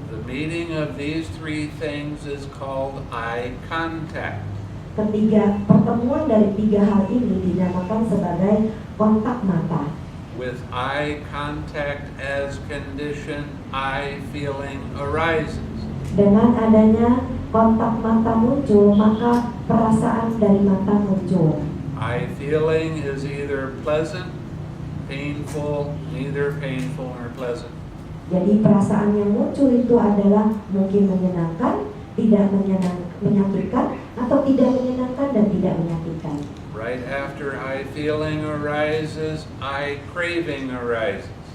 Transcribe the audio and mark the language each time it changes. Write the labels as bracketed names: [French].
[English] The meaning of these three things is called eye contact. [Indonesian] Pertemuan dari tiga hal ini dinamakan sebagai kontak mata. [English] With eye contact as condition, eye feeling arises. [Indonesian] Dengan adanya kontak mata muncul, maka perasaan dari mata muncul. [English] Eye feeling is either pleasant, painful, neither painful nor pleasant. [Indonesian] Jadi perasaan yang muncul itu adalah mungkin menyenangkan, tidak menyakitkan, atau tidak menyenangkan dan tidak menyakitkan. [English] Right after eye feeling arises, eye craving arises.